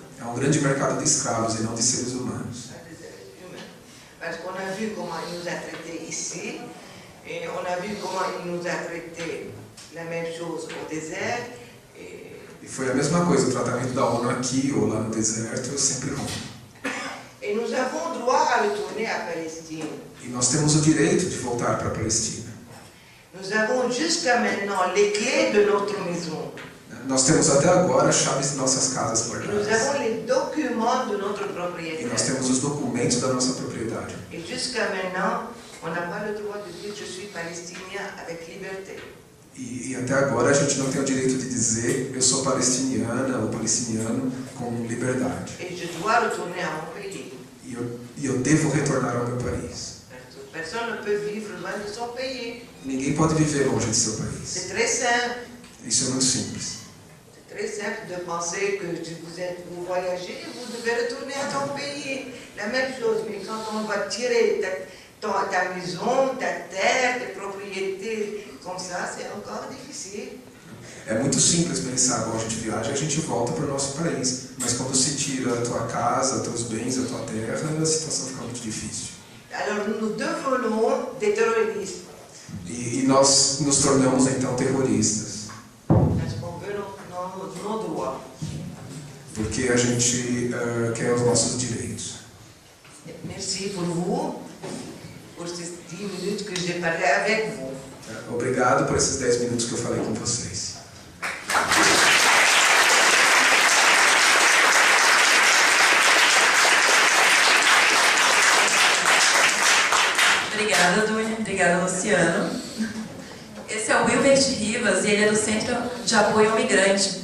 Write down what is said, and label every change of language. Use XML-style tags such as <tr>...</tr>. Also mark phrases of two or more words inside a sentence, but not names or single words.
<pt>É um grande mercado de escravos e não de seres humanos.</pt> <fr>Parce qu'on a vu comment il nous a traités ici, et on a vu comment il nous a traités la même chose au désert.</fr> <pt>E foi a mesma coisa, o tratamento da ONU aqui ou lá no deserto é sempre ruim.</pt> <fr>Et nous avons droit à retourner à Palestine.</fr> <pt>E nós temos o direito de voltar para a Palestina.</pt> <fr>Nous avons jusqu'à maintenant les clés de notre maison.</fr> <pt>Nós temos até agora as chaves de nossas casas</pt> <fr>Nous</fr> <pt>guardadas.</pt> <fr>avons les documents de notre</fr> <pt>E</pt> <fr>propriétaire.</fr> <pt>nós temos os documentos da nossa propriedade.</pt> <fr>Et jusqu'à maintenant, on n'a pas le droit de dire je suis palestinien avec liberté.</fr> <pt>E até agora a gente não tem o direito de dizer eu sou palestiniana ou palestiniano com liberdade.</pt> <fr>Et je dois retourner à mon pays.</fr> <pt>E eu devo retornar ao meu país.</pt> <fr>Personne ne peut vivre loin de son pays.</fr> <pt>Ninguém pode viver longe de seu país.</pt> <fr>C'est très simple.</fr> <pt>Isso é muito simples.</pt> <fr>C'est très simple de penser que vous voyagez, vous devez retourner à ton pays. La même chose, mais quand on va tirer ta maison, ta terre, tes propriétés, comme ça, c'est encore difficile.</fr> <pt>É muito simples pensar, quando a gente viaja, a gente volta para o nosso país. Mas quando se tira a tua casa, teus bens, a tua terra, a situação fica muito difícil.</pt> <fr>Alors nous devenons des terroristes.</fr> <pt>E nós nos tornamos então terroristas.</pt> <fr>Parce qu'on veut nos droits.</fr> <pt>Porque a gente quer os nossos direitos.</pt> <fr>Merci pour vous, pour ces 10 minutes que j'ai parlé avec vous.</fr> <pt>Obrigado por esses 10 minutos que eu falei com vocês. Obrigada, Duny. Obrigada, Luciano. Esse é o Wilbert Rivas e ele é do Centro de Apoio ao Migrante.</pt>